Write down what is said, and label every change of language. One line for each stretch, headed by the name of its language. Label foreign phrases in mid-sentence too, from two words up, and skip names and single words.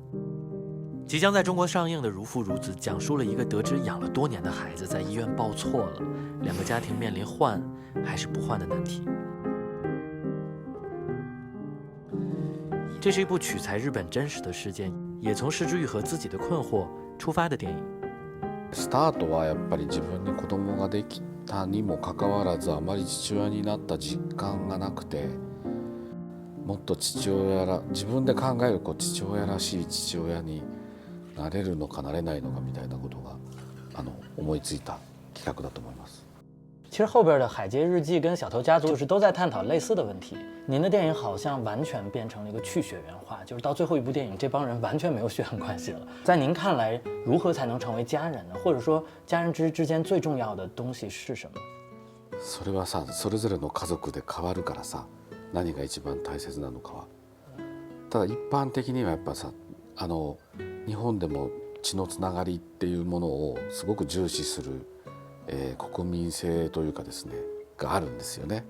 Chinese: 即将在中国上映的《如父如子》讲述了一个得知养了多年的孩子在医院报错了，2个家庭面临换还是不换的难题。这是一部取材日本真实的事件，也从是枝裕和自己的困惑出发的电影。
Japanese: スタートはやっぱり自分に子供ができたにもかかわらず、あまり父親になった実感がなくて、もっと自分で考える父親らしい父親になれるのかなれないのかみたいなことが思いついた企画だと思います。
Chinese: 其实后边的《海街日记》跟《小偷家族》就是都在探讨类似的问题。您的电影好像完全变成了一个去血缘化，就是到最后一部电影，这帮人完全没有血缘关系了。在您看来，如何才能成为家人呢？或者说，家人之间最重要的东西是什么？
Japanese: それはさ、それぞれの家族で変わるからさ、何が一番大切なのかは。ただ一般的にはやっぱさ、日本でも血のつながりっていうものをすごく重視する、国民性というかですねがあるんですよね。